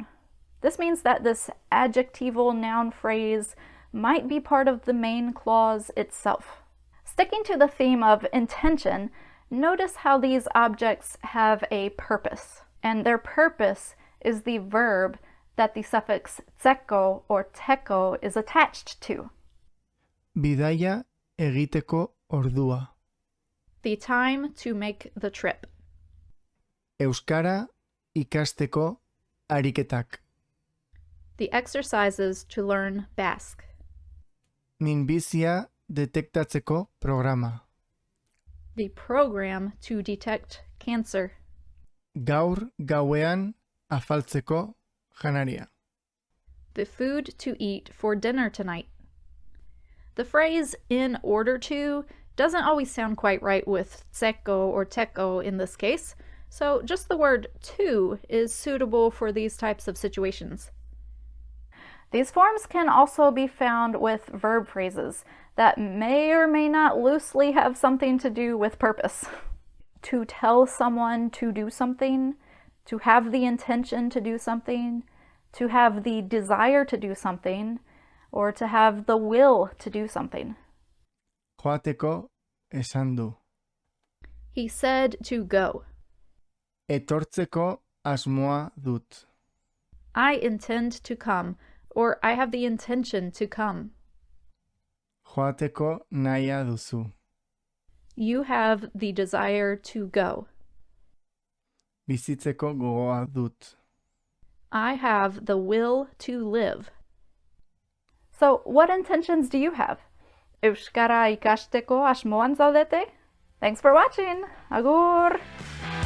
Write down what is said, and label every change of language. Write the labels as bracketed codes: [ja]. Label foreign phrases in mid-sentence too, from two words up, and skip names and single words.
[en] This means that this adjectival noun phrase might be part of the main clause itself. Sticking to the theme of intention, notice how these objects have a purpose, and their purpose is the verb that the suffix tzeko or teko is attached to. [eu] Bidaia egiteko ordua. [en] The time to make the trip. [eu] Euskara ikasteko ariketak. [en] The exercises to learn Basque. [eu] Minbizia detektatzeko programa. [en] The program to detect cancer. [eu] Gaur gauean afaltzeko janaria. [en] The food to eat for dinner tonight. The phrase in order to doesn't always sound quite right with tzeko or teko in this case, so just the word to is suitable for these types of situations. These forms can also be found with verb phrases that may or may not loosely have something to do with purpose. To tell someone to do something, to have the intention to do something, to have the desire to do something, or to have the will to do something. [eu] Joateko esan du. [en] He said to go. [eu] Etortzeko asmoa dut. [en] I intend to come, or I have the intention to come. [eu] Joateko nahia duzu. [en] You have the desire to go. [eu] Bizitzeko gogoa dut. [en] I have the will to live. So, what intentions do you have? [eu] Euskara ikasteko asmoan zaudete? [en] Thanks for watching! Agur!